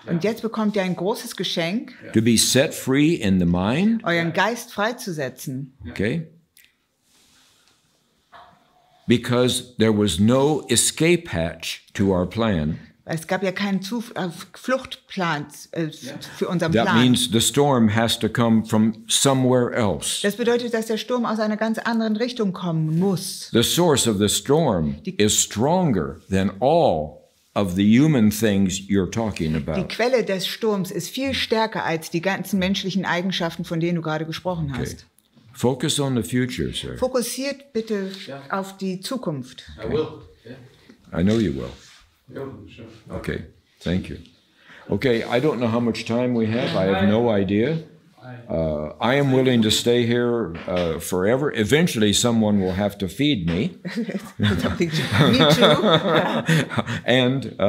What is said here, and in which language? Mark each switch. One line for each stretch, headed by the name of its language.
German: Und jetzt bekommt ihr ein großes Geschenk,
English: to be set free in the mind.
German: euren Geist freizusetzen.
English: Okay, because there was no escape hatch to our plan.
German: Es gab ja keinen Fluchtplan für unseren Plan.
English: That means the storm has to come from somewhere else.
German: Das bedeutet, dass der Sturm aus einer ganz anderen Richtung kommen muss.
English: The source of the storm is stronger than all of the human things you're talking
German: Die
English: about.
German: Quelle des Sturms ist viel stärker als die ganzen menschlichen Eigenschaften, von denen du gerade gesprochen hast.
English: Focus on the future, sir.
German: Fokussiert bitte auf die Zukunft.
English: I will. Yeah. I know you will. Yeah, sure. Okay, thank you. Okay, I don't know how much time we have. I have no idea. I am willing to stay here forever. Eventually, someone will have to feed me. Me too. And